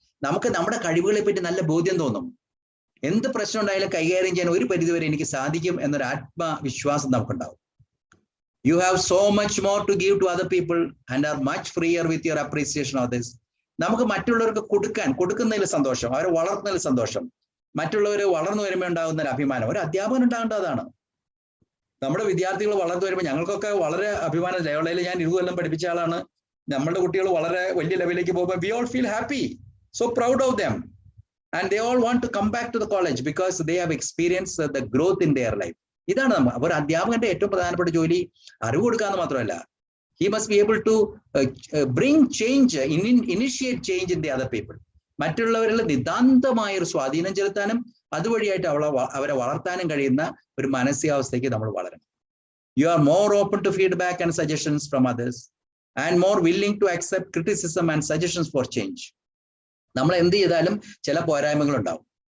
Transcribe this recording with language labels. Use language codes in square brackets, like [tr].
[ml] നമുക്ക് നമ്മുടെ കഴിവുകളെ പറ്റി നല്ല ബോധ്യം തോന്നും. എന്ത് പ്രശ്നം ഉണ്ടായാലും കൈകാര്യം ചെയ്യാൻ ഒരു പരിധിവരെ എനിക്ക് സാധിക്കും എന്നൊരു ആത്മവിശ്വാസം നമുക്കുണ്ടാവും. [en] You have so much more to give to other people and are much freer with your appreciation of this. [ml] നമുക്ക് മറ്റുള്ളവർക്ക് കൊടുക്കുന്നതിൽ സന്തോഷം, അവരെ വളർത്തുന്നതിൽ സന്തോഷം, മറ്റുള്ളവർ വളർന്നു വരുമ്പോൾ ഉണ്ടാകുന്ന ഒരു അഭിമാനം. ഒരു അധ്യാപകൻ ഉണ്ടാകേണ്ടതാണ്. നമ്മുടെ വിദ്യാർത്ഥികൾ വളർന്നു വരുമ്പോൾ ഞങ്ങൾക്കൊക്കെ വളരെ അഭിമാനം. ലയോളയിൽ ഞാൻ 20 കൊല്ലം പഠിപ്പിച്ച ആളാണ്. നമ്മുടെ കുട്ടികൾ വളരെ വലിയ ലെവലിലേക്ക് പോകുമ്പോൾ [en] we all feel happy, so proud of them, and they all want to come back to the college because they have experienced the growth in their life. [ml] ഇതാണ് ഒരു അധ്യാപകന്റെ ഏറ്റവും പ്രധാനപ്പെട്ട ജോലി. അറിവ് കൊടുക്കാന്ന് മാത്രമല്ല, [en] he must be able to bring change, initiate change in the other people. [ml] മറ്റുള്ളവരിൽ നിതാന്തമായ ഒരു സ്വാധീനം ചെലുത്താനും അതുവഴിയായിട്ട് അവരെ വളർത്താനും കഴിയുന്ന ഒരു മാനസികാവസ്ഥയ്ക്ക് നമ്മൾ വളരണം. [en] You are more open to feedback and suggestions from others and more willing to accept criticism and suggestions for change. [ml] നമ്മൾ എന്ത് ചെയ്താലും ചില പോരായ്മകൾ ഉണ്ടാവും.